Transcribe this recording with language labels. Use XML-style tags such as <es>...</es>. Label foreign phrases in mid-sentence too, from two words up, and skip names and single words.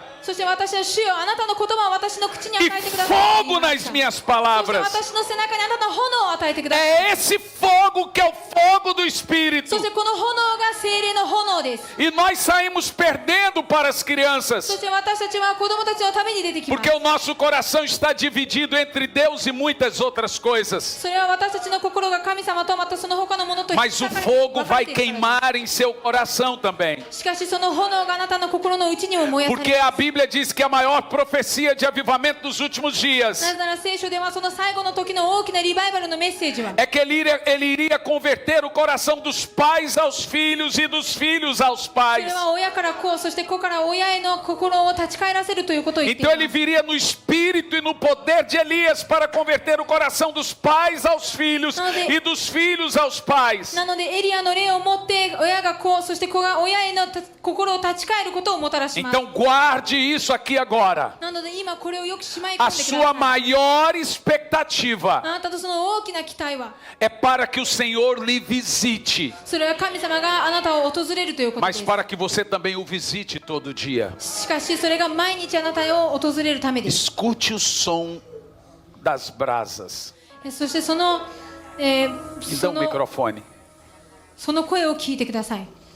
<ja>そして私は主よあなたの言葉を私の口に与</ja> <pt>e</pt> <ja>えてください。</ja> <pt>fogo nas minhas</pt> <ja>そして</ja> <pt>palavras.</pt> <ja>私の背中にあなたの炎を与えてください。</ja> <pt>É esse fogo que é o fogo do Espírito.</pt> <ja>そしてこの炎が聖霊の炎です。</ja> <pt>E nós saímos perdendo para as</pt> <ja>そ</ja> <pt>crianças,</pt> <ja>して私たちは子供たちのために出てきます</ja> <pt>porque。o nosso coração está dividido entre Deus e muitas outras coisas.</pt> <ja>それは私たちの心が神様とまたその他のものと</ja> <pt>Mas o</pt> <ja>分かれ</ja> <pt>fogo</pt> <ja>分かれ</ja> <pt>vai</pt> <ja>ているから</ja> <pt>queimar em seu coração também.</pt> <ja>しかしその炎があなたの心の内にも燃やされ</ja> <pt>Porque</pt> <ja>てい</ja> <pt>a</pt> <ja>ます。</ja> <pt>Bíblia diz que a maior profecia de avivamento dos últimos dias</pt> <ja>なぜなら聖書ではその最後の時の大きなリバイバルのメッセージは</ja> <pt>é que ele iria converter o coração dos pais aos filhos e dos filhos aos</pt> <ja>そ</ja> <pt>pais.</pt> <ja>れは親から子、そして子から親への心を立ち返らせるということを言ってい</ja> <pt>Então</pt> <ja>ま</ja> <pt>ele</pt> <ja>す。</ja> <pt>viria no espírito e no poder de Elias para converter o coração dos pais aos filhos e dos filhos aos pais.</pt> <ja>なのでエリアの霊を持って親が子、そして子が親への心を立ち返ることをもたらします。</ja> <pt>Então guarde isso aqui agora.</pt> <ja>なので今これをよくしまい込</ja> <pt>A</pt> <ja>んでくだ</ja> <pt>sua</pt> <ja>さい。</ja> <pt>maior expectativa</pt> <ja>あなたとその大きな期待は、</ja> <pt>é para que o Senhor lhe visite,</pt> <ja>それは神様があなたを訪れるということで</ja> <pt>mas</pt> <ja>す。</ja> <pt>para que você também o visite todo dia.</pt> <ja>しかしそれが毎日あなたを訪れるためです。</ja> <pt>Escute o som das brasas.</pt> <ja>そしてその、</ja> <pt>Me dá</pt> <ja>そ</ja> <pt>um</pt> <ja>の</ja> <pt>microfone.</pt> <ja>その声を聞いてください。</ja>